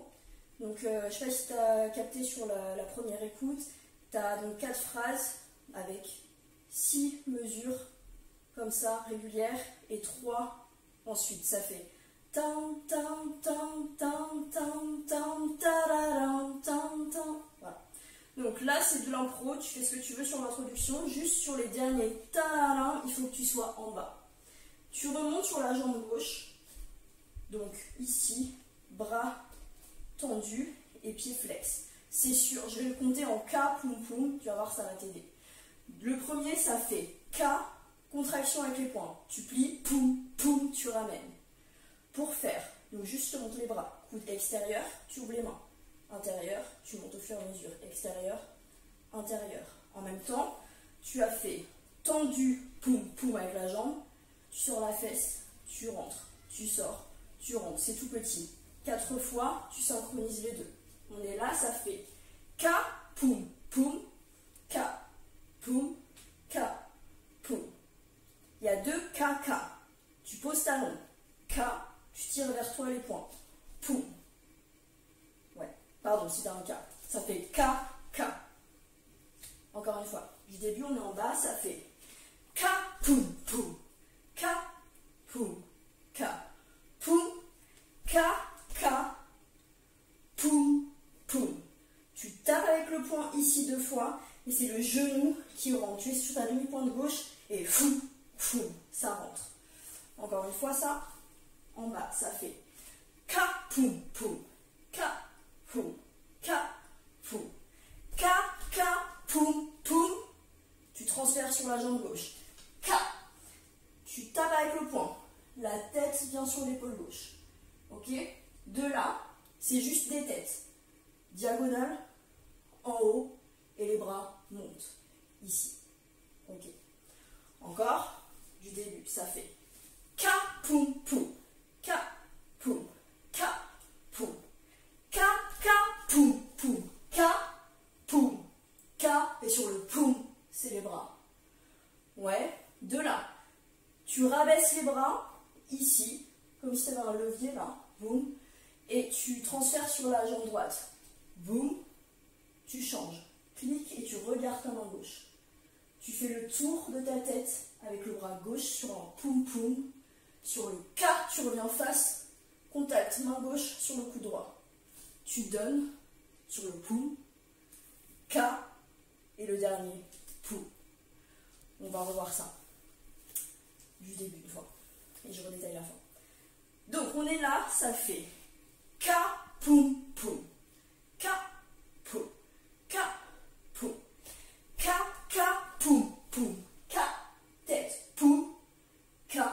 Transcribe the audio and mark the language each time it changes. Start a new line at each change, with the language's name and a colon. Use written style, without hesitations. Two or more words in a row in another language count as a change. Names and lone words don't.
French: Donc je ne sais pas si tu as capté sur la première écoute, tu as donc 4 phrases avec 6 mesures comme ça, régulières, et 3 ensuite. Ça fait tam tam tam tam tam tam tararam tam tam. Voilà. Donc là c'est de l'impro, tu fais ce que tu veux sur l'introduction, juste sur les derniers tararam, il faut que tu sois en bas. Tu remontes sur la jambe gauche, donc ici, bras tendus et pieds flex. C'est sûr, je vais le compter en K, poum poum, tu vas voir, ça va t'aider. Le premier, ça fait K, contraction avec les poings. Tu plies, poum, poum, tu ramènes. Pour faire, donc juste tu montes les bras, coude extérieur, tu ouvres les mains. Intérieur, tu montes au fur et à mesure, extérieur, intérieur. En même temps, tu as fait tendu, poum, poum avec la jambe. Tu sors la fesse, tu rentres, tu sors, tu rentres, c'est tout petit. 4 fois, tu synchronises les deux. On est là, ça fait K, poum, poum, K, poum, K, poum. Il y a 2 K, K. Tu poses talon, K, tu tires vers toi les poings, poum. Ouais, pardon, c'était un K. Ça fait K, K. Encore une fois, du début, on est en bas, ça fait K, poum, poum. K, poum, K, poum, K, K, poum, poum. Tu tapes avec le poing ici 2 fois et c'est le genou qui rentre. Tu es sur ta demi-pointe gauche et fou, fou, ça rentre. Encore une fois, ça, en bas, ça fait K, poum, poum, K, poum, K, poum, K, K, poum, poum. Tu transfères sur la jambe gauche. K. Tu tapes avec le poing, la tête vient sur l'épaule gauche. Ok? De là, c'est juste des têtes. Diagonale, en haut, et les bras montent. Ici. Ok? Encore, du début, ça fait K, poum, poum. K, poum. K, poum. K, K, poum, poum. K, poum. K, et sur le poum, c'est les bras. Ouais? De là. Tu rabaisses les bras, ici, comme si tu avais un levier là, boum, et tu transfères sur la jambe droite, boum, tu changes, clique et tu regardes ta main gauche. Tu fais le tour de ta tête avec le bras gauche sur un poum poum, sur le K, tu reviens face, contact, main gauche sur le cou droit. Tu donnes sur le poum, K, et le dernier, poum. On va revoir ça. Du début une fois. Et je redétaille la fin. Donc on est là, ça fait K, poum, poum. K, poum. K, poum. K, K, poum, poum. K, tête, poum.